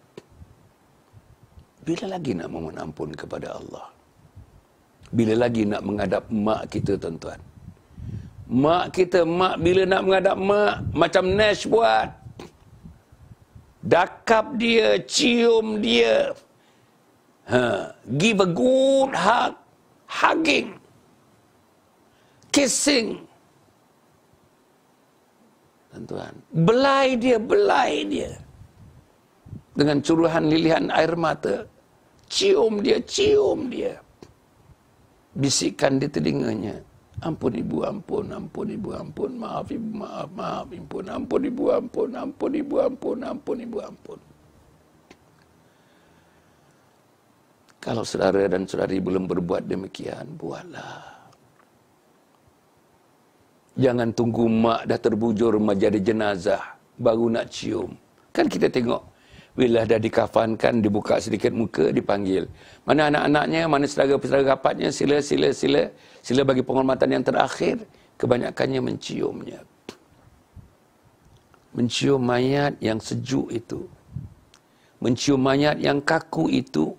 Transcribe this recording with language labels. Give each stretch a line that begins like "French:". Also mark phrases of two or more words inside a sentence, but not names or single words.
Malay: Bila lagi nak memohon ampun kepada Allah? Bila lagi nak menghadap mak kita, tuan-tuan? Mak kita, bila nak menghadap mak, macam Nash buat. Dakap dia, cium dia.
English: Give a good hug. Hugging. Kissing.
Malay: Tuan-tuan, belai dia. Dengan curuhan lilihan air mata. Cium dia. Bisikkan di telinganya. Ampun ibu, ampun ibu, ampun. Maaf ibu, maaf ibu. Ampun ibu, ampun ibu, ampun ibu, ampun. Kalau saudara dan saudari belum berbuat demikian, buatlah. Jangan tunggu mak dah terbujur menjadi jenazah, baru nak cium. Kan kita tengok, bila dah dikafankan, dibuka sedikit muka, dipanggil. Mana anak-anaknya, mana saudara-saudara rapatnya, sila bagi penghormatan yang terakhir. Kebanyakannya menciumnya. Mencium mayat yang sejuk itu. Mencium mayat yang kaku itu.